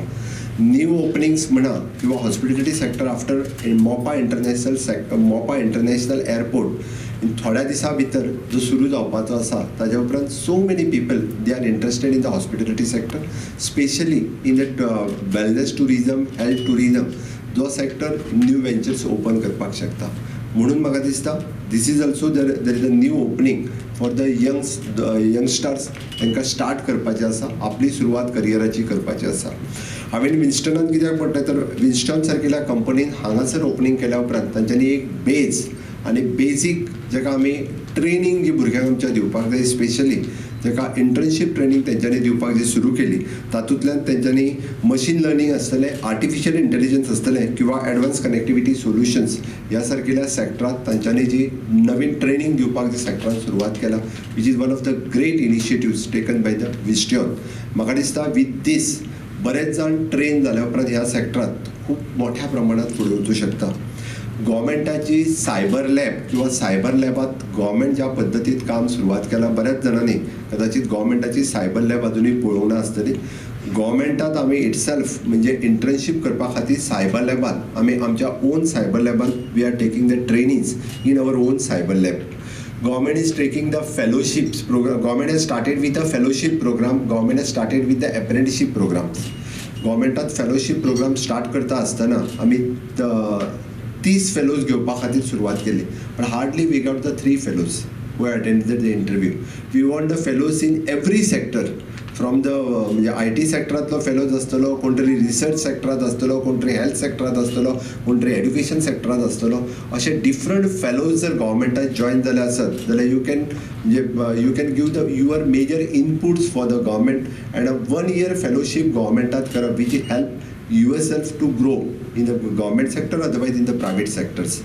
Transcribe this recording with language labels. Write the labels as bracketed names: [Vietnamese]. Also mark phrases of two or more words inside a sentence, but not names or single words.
[English] new openings [Konkani] म्हणा किंवा [English] hospitality sector after Mopa international airport [Konkani] थोड्या दिसां भितर जो सुरू जावपाचो आसा ताज्या उपरांत [English] so many people they are interested in the hospitality sector, specially in the wellness tourism, health tourism [Konkani] जो सेक्टर [English] new ventures open [Konkani] करपाक शकता. म्हणून म्हाका दिसता [English] this is also there is a new opening for the youngsters [Konkani] तांकां स्टार्ट करपाचें आसा, आपली सुरवात करियराची करपाची आसा. हांवें विन्स्टनान कित्याक पडटा तर विन्स्टन सारकेल्या कंपनीन हांगासर ओपनिंग केल्या उपरांत तांच्यांनी एक बेज आनी बेजीक जाका आमी ट्रेनिंग जी भुरग्यांक आमच्या दिवपाक जाय, स्पेशली ताका [English] internship training [Konkani] तेंच्यांनी दिवपाक जी सुरू केली, तातूंतल्यान तेंच्यांनी [English] machine learning [Konkani] आसतलें, [English] artificial intelligence [Konkani] आसतलें किंवा [English] advance connectivity solutions [Konkani] ह्या सारकेल्या सॅक्टरांत तांच्यांनी जी नवीन ट्रेनिंग दिवपाक जी सॅक्टरांत सुरवात केला, [English] which is one of the great initiatives taken by the Visteon. [Konkani] म्हाका दिसता [English] with this [Konkani] बरेच जाण ट्रेन जाल्या उपरांत ह्या सॅक्टरांत खूब मोठ्या प्रमाणात फुडें वचूं शकता. गव्हर्मेंटाची [English] cyber lab [Konkani] किंवा सायबर लॅबात गव्हर्मेंट ज्या पद्दतीत काम सुरवात केला, बऱ्याच जाणांनी कदाचित गव्हर्मेंटाची [English] cyber lab [Konkani] अजूनही पळोवंक ना आसतली. गव्हर्मेंटात आमी इटसेल्फ म्हणजे इंटर्नशीप करपा खातीर सायबर लॅबांत आमी आमच्या ओन सायबर लॅबांत [English] we are taking the trainings in our own cyber lab. Government is taking the fellowships program. Government has started with a fellowship program. Government has started with the apprenticeship programs. [Konkani] गव्हर्मेंटात [English] fellowship program start [Konkani] करता आसतना आमी 30 फेलोज घेवपा खातीर सुरवात केली, पण [English] hardly we got the 3 fellows who attended the interview. We want the fellows in every sector. from the [Konkani] म्हणजे आय टी सेक्टरांतलो फेलोज आसतलो, कोण तरी रिसर्च सेक्टरांत आसतलो, कोण तरी हेल्थ सेक्टरांत आसतलो, कोण तरी एड्युकेशन सेक्टरांत आसतलो. अशे डिफरंट फेलोज जर गव्हर्मेंटात जॉयन जाले आसत जाल्यार [English] you can give the your major inputs for the government and a 1 year fellowship [Konkani] गव्हर्मेंटात करप [English] which help yourself to grow in the government sector, otherwise in the private sectors.